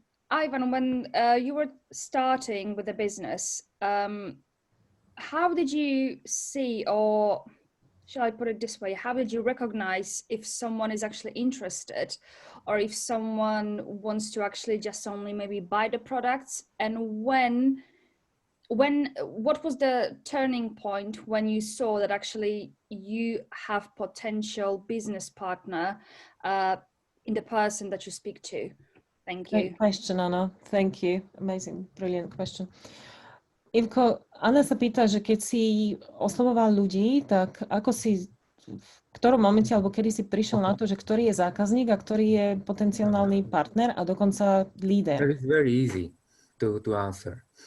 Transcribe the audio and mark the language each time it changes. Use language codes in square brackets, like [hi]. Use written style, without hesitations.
[en] Ivan, when you were starting with the business, how did you see, or shall I put it this way, how did you recognize if someone is actually interested, or if someone wants to actually just only maybe buy the products? And what was the turning point when you saw that actually you have potential business partner in the person that you speak to? Thank you. Great question, Anna. Thank you. Amazing, brilliant question. [sk] Ivko, Anna sa pýta, že keď si oslovoval ľudí, tak ako si, v ktorom momente alebo kedy si prišiel na to, že ktorý je zákazník a ktorý je potenciálny partner a dokonca líder? [en] That is very easy to answer.